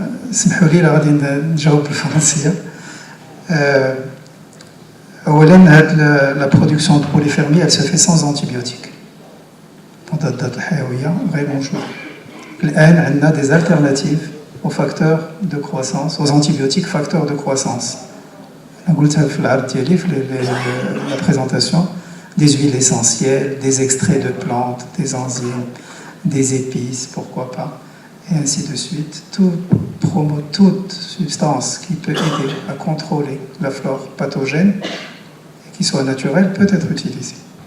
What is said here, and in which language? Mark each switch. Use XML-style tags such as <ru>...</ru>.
<ar>اسمحوا لي غادي نجاوب بالفرنسيه. اولا هاد لا برودكسيون دو بولي فيرمي</ar> <fr>elle se fait sans antibiotiques.</fr> <ar>مضادات الحيويه غير موجوده. الان عندنا</ar> <fr>des alternatives aux facteurs de croissance, aux antibiotiques facteurs de croissance.</fr> <ar>انا قلتها في العرض ديالي في</ar> <fr>la présentation. Des huiles essentielles, des extraits de plantes, des enzymes, des épices, pourquoi pas, et ainsi de suite. Toute substance qui peut aider à contrôler la flore pathogène et qui soit naturelle peut être utilisée.</fr>